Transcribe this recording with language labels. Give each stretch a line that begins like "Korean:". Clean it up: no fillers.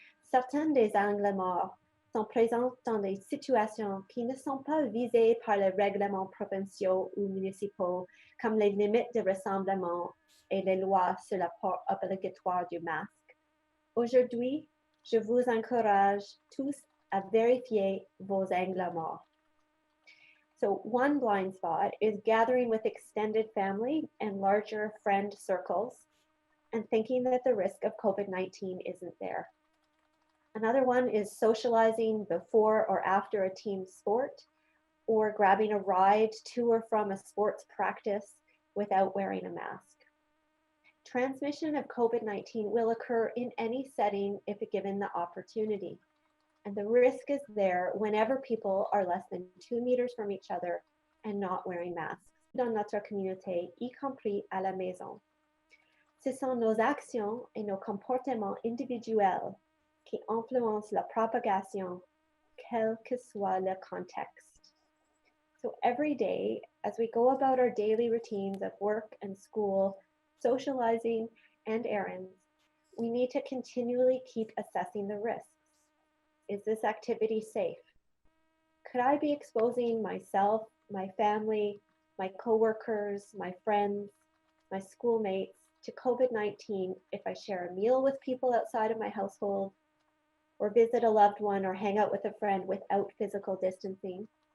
French: Certains des angles morts sont présents dans des situations qui ne sont pas visées par les règlements provinciaux ou municipaux, comme les limites de rassemblement et les lois sur le port obligatoire du masque. Aujourd'hui, je vous encourage tous à vérifier vos angles morts.
English: So one blind spot is gathering with extended family and larger friend circles and thinking that the risk of COVID-19 isn't there. Another one is socializing before or after a team sport, or grabbing a ride to or from a sports practice without wearing a mask. Transmission of COVID-19 will occur in any setting if given the opportunity. And the risk is there whenever people are less than 2 meters from each other and not wearing masks.
French: Dans notre communauté, y compris à la maison. Ce sont nos actions et nos comportements individuels qui influencent la propagation, quel que soit le contexte.
English: So every day, as we go about our daily routines of work and school, socializing, and errands, we need to continually keep assessing the risks. Is this activity safe? Could I be exposing myself, my family, my coworkers, my friends, my schoolmates to COVID-19 if I share a meal with people outside of my household, or visit a loved one or hang out with a friend without physical distancing?